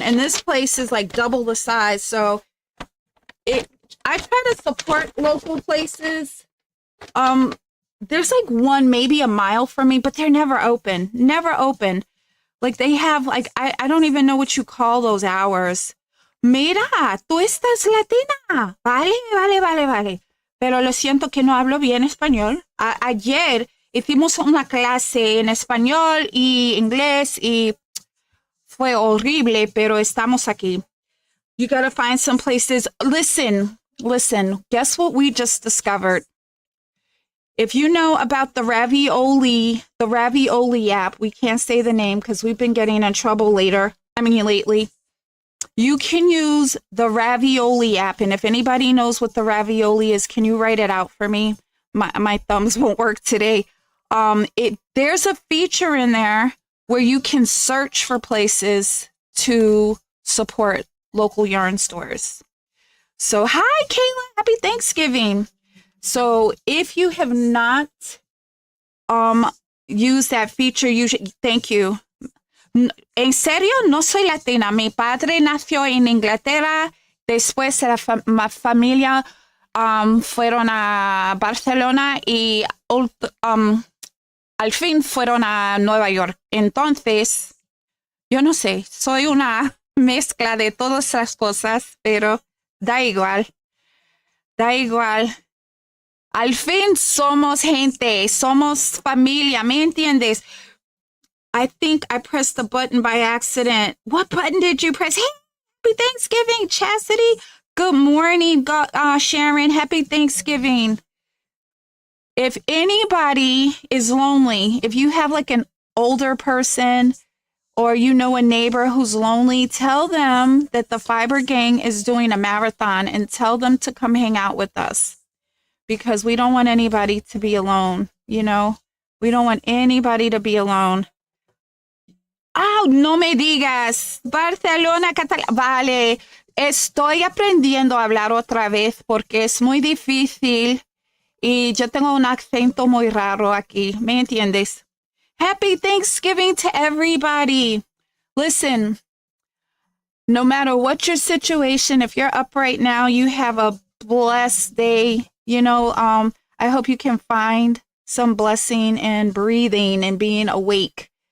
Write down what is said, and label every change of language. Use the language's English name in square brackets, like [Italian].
[English] And this place is like double the size. So I try to support local places. There's like one maybe a mile from me, but they're never open. Never open. Like they have I don't even know what you call those hours. [Spanish] Mira, tú estás latina. Vale. Pero lo siento que no hablo bien español. Ayer hicimos una clase en español y inglés y fue horrible, pero estamos aquí. [English] You gotta find some places. Listen. Guess what we just discovered? If you know about the Ravioli app, we can't say the name because we've been getting in trouble lately. You can use the Ravioli app. And if anybody knows what the Ravioli is, can you write it out for me? My thumbs won't work today. There's a feature in there where you can search for places to support local yarn stores. So, hi, Kayla. Happy Thanksgiving. So if you have not used that feature, you should, thank you. [Spanish] En serio, no soy latina. Mi padre nació en Inglaterra. Después la familia fueron a Barcelona y al fin fueron a Nueva York. Entonces, yo no sé, soy una mezcla de todas las cosas, pero da igual. Da igual. Al fin somos gente, somos familia, ¿me entiendes? [English] I think I pressed the button by accident. What button did you press? Hey, happy Thanksgiving, Chastity. Good morning, Sharon. Happy Thanksgiving. If anybody is lonely, if you have like an older person or you know a neighbor who's lonely, tell them that the Fiber Gang is doing a marathon and tell them to come hang out with us because we don't want anybody to be alone, you know? We don't want anybody to be alone. [Spanish] ¡Ah, no me digas! Barcelona, Cataluña. Vale, estoy aprendiendo a hablar otra vez porque es muy difícil y yo tengo un acento muy raro aquí. ¿Me entiendes? [English] Happy Thanksgiving to everybody. Listen, no matter what your situation, if you're up right now, you have a blessed day. You know, I hope you can find some blessing in breathing and being awake.